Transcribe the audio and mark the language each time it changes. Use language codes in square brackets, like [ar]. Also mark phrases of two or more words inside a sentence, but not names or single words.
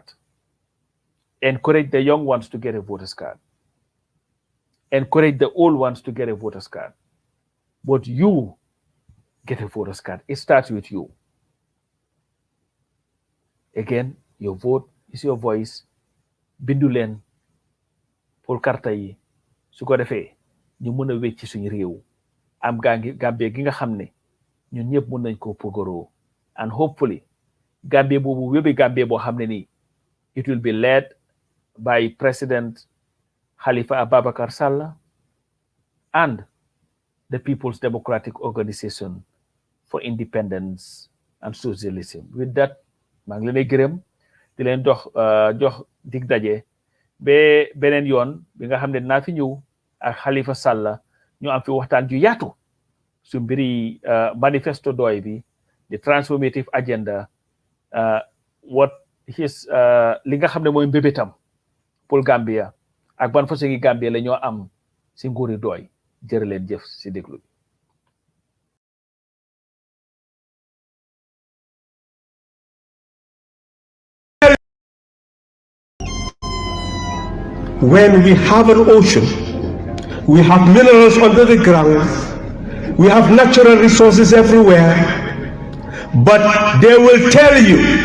[en] Encourage the young ones to get a voter's card. Encourage the old ones to get a voter's card. But you get a voter's card. It starts with you. Again, your vote is your voice. [wo] Bindu leen pour karta yi su ko defee ñu mën a wecci suñu réew am Gambie gi nga xam ne ñun ñëpp mën nañ ko pogoroo, [en] and hopefully [wo] Gambie boobu wébi Gambie boo xam ne nii [en] it will be led by President Halifa Ababakar Sallah and the People's Democratic Organization for Independence and Socialism. With that, [wo] maa ngi leen di gërëm di leen jox dig daje ba beneen yoon bi nga xam ne dinaa fi ñëw ak Halifa Sallah ñu am fi waxtaan ju yaatu su mbiri manifesto doy bi, [en] the transformative agenda, what his [wo] li nga xam ne mooy mbébétam pour Gambia ak ban façon ngi Gambia la ñoo am si nguuri doy. Jërë leen jëf si déglu bi. [en] When we have an ocean, we have minerals under the ground, we have natural resources everywhere, but they will tell you